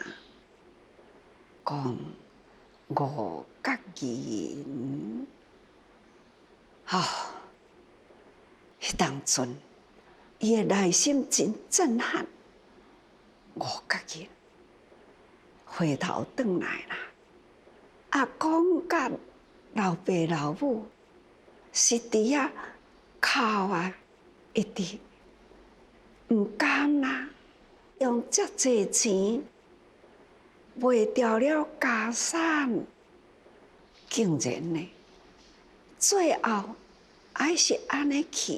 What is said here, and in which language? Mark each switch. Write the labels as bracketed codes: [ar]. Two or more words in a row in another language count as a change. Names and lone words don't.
[nan] 讲5角银，迄当阵，伊的内心真震撼，5角银，回头转来啦。阿公甲老爸老母是伫遐哭啊，一直毋甘啦，用遮济钱卖掉了家产，竟然呢，最后还是安尼去。